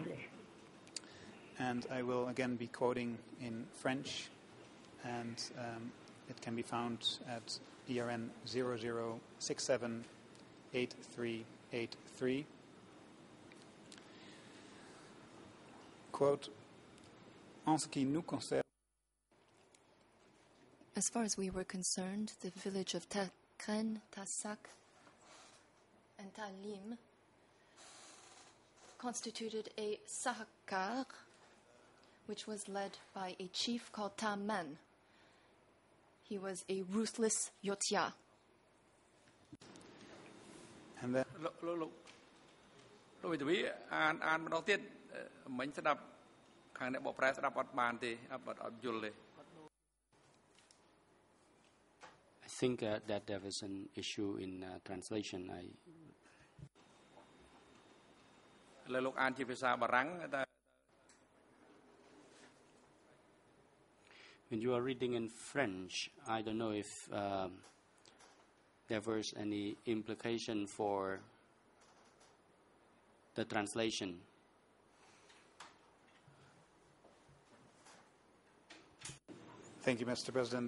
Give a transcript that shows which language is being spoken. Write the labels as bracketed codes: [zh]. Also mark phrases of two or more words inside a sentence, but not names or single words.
[en] And I will again be quoting in French, and it can be found at ERN 00678383. Quote, [fr] En ce qui nous concerne, [en] As far as we were concerned, the village of Takren, Tasak, and Talim constituted a sahakar, which was led by a chief called Taman. He was a ruthless Yotia. and then [km] លោកវិទ្យាអានម្ដងទៀតមិញស្ដាប់ខាងអ្នកបកប្រែស្ដាប់អត់បានទេអត់យល់ទេ [en] I think that there was an issue in translation. [km] លោកអានជាភាសាបារាំងតែ [en] When you are reading in French, I don't know if there was any implication for the translation. Thank you, Mr. President.